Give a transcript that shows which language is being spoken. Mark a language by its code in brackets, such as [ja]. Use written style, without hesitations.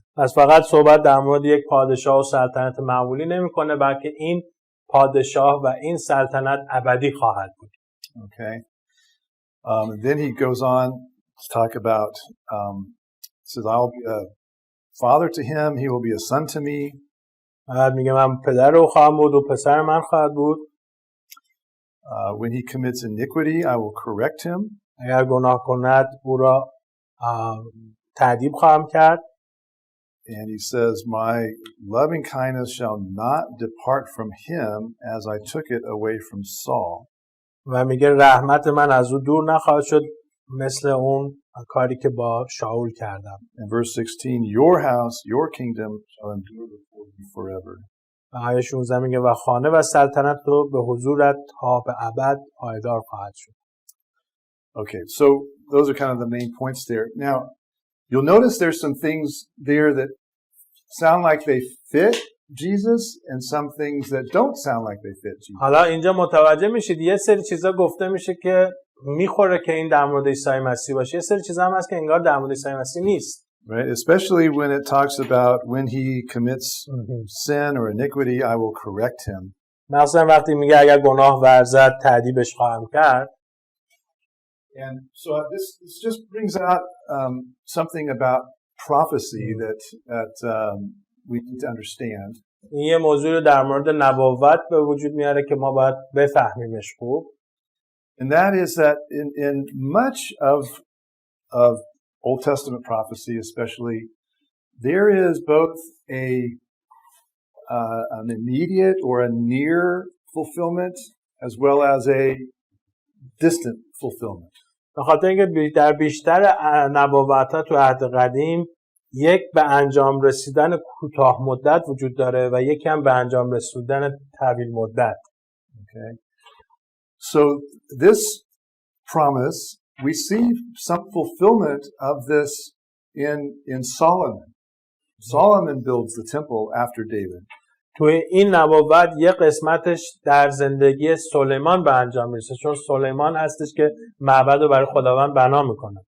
[fa] پس فقط صحبت در مورد یک پادشاه و سلطنت معمولی نمیکنه، بلکه این پادشاه و این سلطنت ابدی خواهد بود. [en] Okay. And then he goes on to talk about, says, I'll be a father to him, he will be a son to me. [fa] بعد میگه من پدر او خواهم بود و پسر من خواهد بود. [en] When he commits iniquity, I will correct him. [fa] اگر گناه کند او را تعدیب خواهم کرد. [en] And he says, my loving kindness shall not depart from him as I took it away from Saul. [fa] و میگه رحمت من از او دور نخواهد شد مثل اون کاری که با شاول کردم. [en] In verse 16, your house, your kingdom shall endure before you forever. [fa] و آیه 16 میگه و خانه و سلطنت تو به حضورت تا به ابد پایدار خواهد شد. [en] Okay, so those are kind of the main points there. Now, you'll notice there's some things there that sound like they fit Jesus and some things that don't sound like they fit Jesus. [fa] حالا اینجا متوجه میشید یه سری چیزا گفته میشه که میخوره که این در مورد عیسی مسیح باشه، یه سری چیزا هم هست که انگار در مورد عیسی مسیح نیست. [en] Right, especially when it talks about when he commits sin or iniquity, I will correct him. [fa] مثلا وقتی میگه اگر گناه ورزد تعدیبش خواهم کرد. [en] And so this just brings out something about prophecy that we need to understand. [fa] این یه موضوع در مورد نبوت به وجود میاره که ما باید بفهمیمش خوب. [en] And that is that in much of Old Testament prophecy especially, there is both an immediate or a near fulfillment as well as a distant fulfillment. [fa] به خاطر اینکه در بیشتر نبوت‌ها تو عهد قدیم یک به انجام رسیدن کوتاه مدت وجود داره و یکی هم به انجام رسیدن طویل مدت. [en] Okay. So this promise, we see some fulfillment of this in Solomon. Solomon builds the temple after David. [fa] توی این نبوت یه قسمتش در زندگی سلیمان به انجام میرسه، چون سلیمان هستش که معبد رو برای خداوند بنا میکنه.